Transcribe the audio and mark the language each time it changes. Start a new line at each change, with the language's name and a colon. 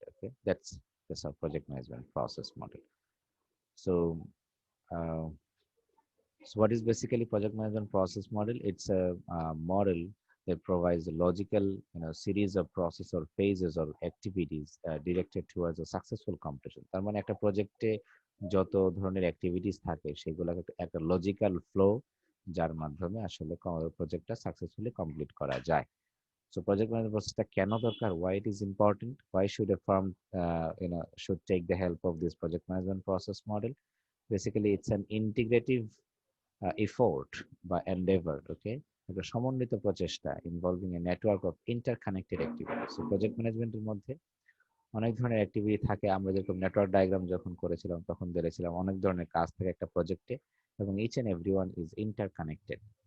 English: Okay, that's our project management process model. So, uh, so what is basically project management process model? It's a model that provides a logical, series of process or phases or activities directed towards a successful completion.
Bangla: তার মানে একটা প্রজেক্টে যত ধরনের activities থাকে সেগুলোকে একটা logical flow যার মাধ্যমে আসলে প্রজেক্টটা সাকসেসফুলি কমপ্লিট করা যায়।
English: So project management process
Bangla: কেন দরকার?
English: Why it is important? Why should a firm, should take the help of this project management process model? Basically, it's an integrative effort বা endeavor, okay,
Bangla: একটা সমন্বিত প্রচেষ্টা
English: Involving a network of interconnected activities.
Bangla: Project ম্যানেজমেন্টের মধ্যে অনেক ধরনের activity থাকে। আমরা যেরকম নেটওয়ার্ক ডায়াগ্রাম যখন করেছিলাম তখন বলেছিলাম অনেক ধরনের কাজ থাকে একটা প্রজেক্টে এবং
English: Each and every one is interconnected.